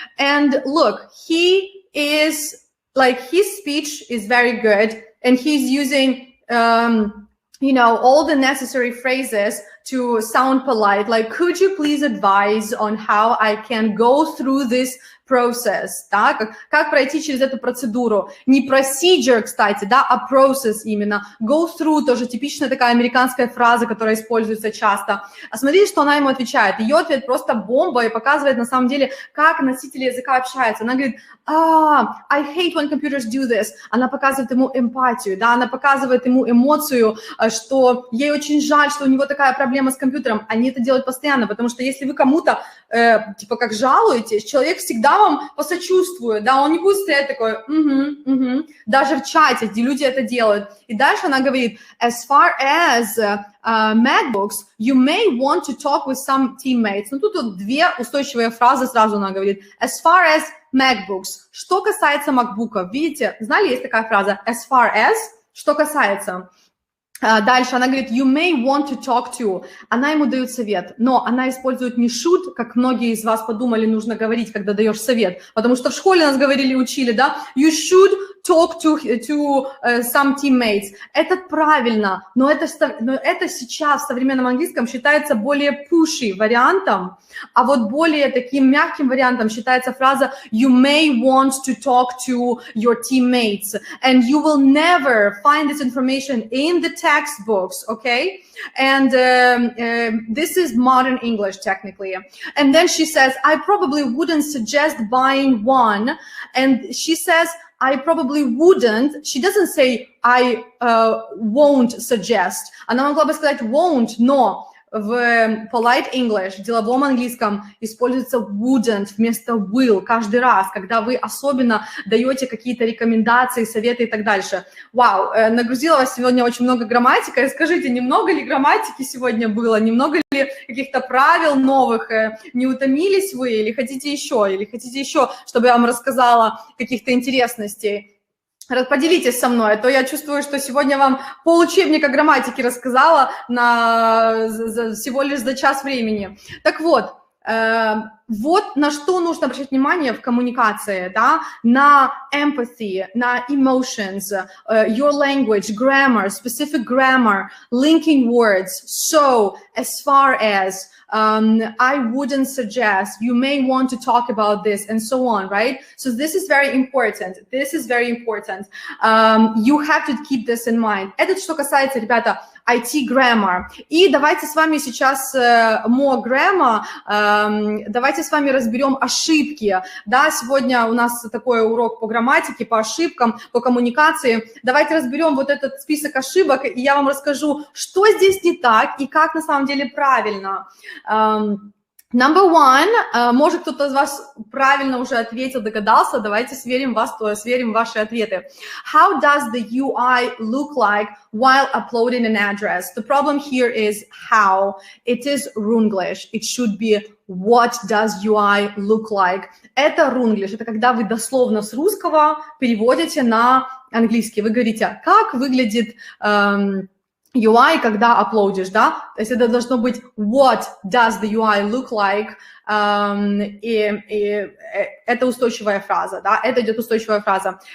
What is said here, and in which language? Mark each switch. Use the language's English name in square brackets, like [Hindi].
[English] And look, he is like, his speech is very good, and he's using you know, all the necessary phrases to sound polite. Like, could you please advise on how I can go through this process, [Russian] да, как пройти через эту процедуру. Не procedure, кстати, да, а process именно. [English] Go through [Russian] тоже типичная такая американская фраза, которая используется часто. А смотрите, что она ему отвечает. Ее ответ просто бомба и показывает на самом деле, как носители языка общаются. Она говорит, [English] I hate when computers do this. [Russian] Она показывает ему эмпатию, да, она показывает ему эмоцию, что ей очень жаль, что у него такая проблема с компьютером. Они это делают постоянно, потому что если вы кому-то, типа, как жалуетесь, человек всегда вам посочувствует, да, он не будет стоять такой, даже в чате, где люди это делают. И дальше она говорит, [English] as far as MacBooks, you may want to talk with some teammates. [Russian] Ну, тут вот две устойчивые фразы сразу она говорит. [English] As far as MacBooks. [Russian] Что касается MacBook'ов, видите, знали, есть такая фраза, [English] as far as, [Russian] что касается. Дальше она говорит, [English] you may want to talk to. [Russian] Она ему дает совет, но она использует не should, как многие из вас подумали, нужно говорить, когда даешь совет. Потому что в школе нас говорили, учили, да, [English] you should talk to some teammates. [Russian] Это правильно, но это сейчас в современном английском считается более [English] pushy [Russian] вариантом, а вот более таким мягким вариантом считается фраза [English] you may want to talk to your teammates, and you will never find this information in the textbooks, okay? And this is modern English technically. And then she says, I probably wouldn't suggest buying one. And she says, I probably wouldn't. She doesn't say, I won't suggest. [Russian] Она могла бы сказать won't, но в [English] polite English, [Russian] в деловом английском, используется wouldn't вместо will каждый раз, когда вы особенно даете какие-то рекомендации, советы и так дальше. Вау, нагрузила вас сегодня очень много грамматики. Скажите, немного ли грамматики сегодня было? Немного ли каких-то правил новых? Не утомились вы? Или хотите еще, чтобы я вам рассказала каких-то интересностей? Поделитесь со мной, а то я чувствую, что сегодня вам получебника грамматики рассказала всего лишь за час времени. Так вот, вот на что нужно обращать внимание в коммуникации, да, на [English] empathy, на emotions, your language, grammar, specific grammar, linking words, so, as far as, I wouldn't suggest, you may want to talk about this, and so on, right? So this is very important. This is very important. You have to keep this in mind. [Russian] Это что касается, ребята, [English] IT grammar. [Russian] И давайте с вами сейчас [English] more grammar, [Russian] давайте с вами разберем ошибки. Да, сегодня у нас такой урок по грамматике, по ошибкам, по коммуникации. Давайте разберем вот этот список ошибок, и я вам расскажу, что здесь не так и как на самом деле правильно. [English] Number one, [Russian] может кто-то из вас правильно уже ответил, догадался, давайте сверим ваши ответы. [English] How does the UI look like while uploading an address? The problem here is how. It is Runglish. It should be what does UI look like. [Russian] Это Runglish, это когда вы дословно с русского переводите на английский. Вы говорите, как выглядит UI, когда аплодишь, да, то есть это должно быть [English] what does the UI look like, [Russian] и это устойчивая фраза, да, это идет устойчивая фраза.